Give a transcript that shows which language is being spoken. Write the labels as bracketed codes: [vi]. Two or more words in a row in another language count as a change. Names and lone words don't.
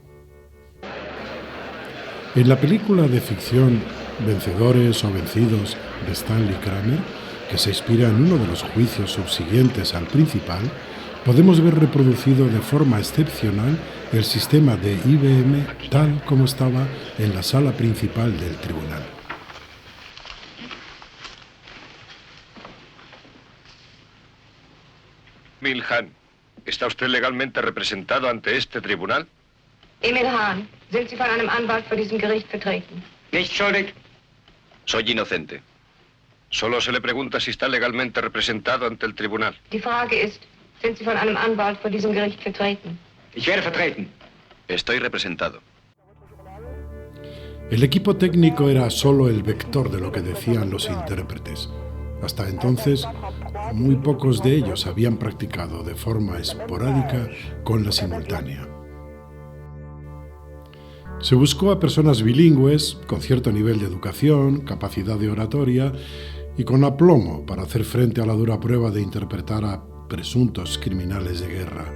[es] En la película de ficción Vencedores o Vencidos de Stanley Kramer, que se inspira en uno de los juicios subsiguientes al principal, podemos ver reproducido de forma excepcional el sistema de IBM tal como estaba en la sala principal del tribunal. Milhahn, ¿está usted legalmente representado ante este tribunal? [de] Emil Hahn, sind Sie von einem Anwalt vor diesem Gericht vertreten? Nicht schuldig. [es] Soy inocente. Solo se le pregunta si está legalmente representado ante el tribunal. [de] Die Frage ist, sind Sie von einem Anwalt vor diesem Gericht vertreten? Ich werde vertreten. [es] Estoy representado. El equipo técnico era solo el vector de lo que decían los intérpretes. Hasta entonces, muy pocos de ellos habían practicado de forma esporádica con la simultánea. Se buscó a personas bilingües, con cierto nivel de educación, capacidad de oratoria y con aplomo para hacer frente a la dura prueba de interpretar a presuntos criminales de guerra.